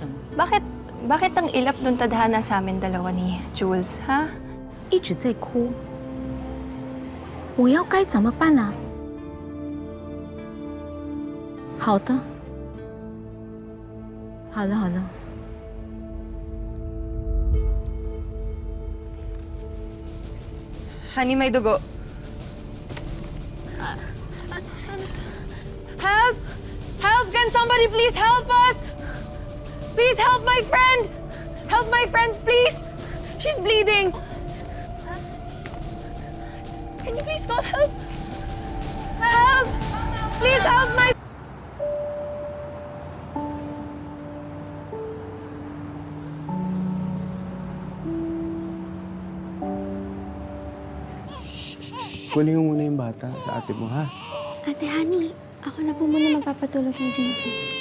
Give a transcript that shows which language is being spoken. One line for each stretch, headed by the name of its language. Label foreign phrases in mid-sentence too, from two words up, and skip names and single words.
Filipino: Bakit ang ilap nung tadhana sa amin dalawa ni Jules, ha?
Chinese: 一直在哭。我要该怎么办呢？好的，好了好了。
Filipino: Honey, may dugo.
English: Help! Help! Can somebody please help us? Please help my friend! Help my friend, please! She's bleeding! Can you please call help? Help! Please help my...
Filipino: Kunin mo muna yung bata sa ate mo, ha? Ate Honey, ako na po muna magpapatulog kay Gigi.